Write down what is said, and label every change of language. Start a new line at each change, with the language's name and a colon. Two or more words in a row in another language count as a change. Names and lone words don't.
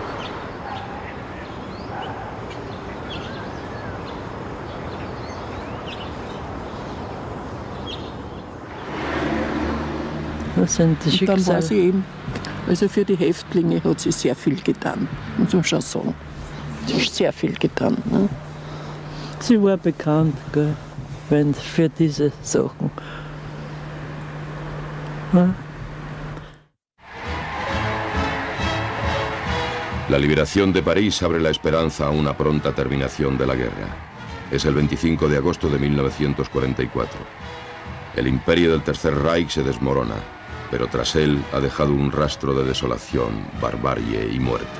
German: Das sind die Schicksale. Und dann war sie eben, also für die Häftlinge hat sie sehr viel getan, muss man schon sagen. Sie hat sehr viel getan. Ne? Sie war bekannt, gell, für diese Sachen. Ja.
Spanish: La liberación de París abre la esperanza a una pronta terminación de la guerra. Es el 25 de agosto de 1944. El imperio del Tercer Reich se desmorona, pero tras él ha dejado un rastro de desolación, barbarie y muerte.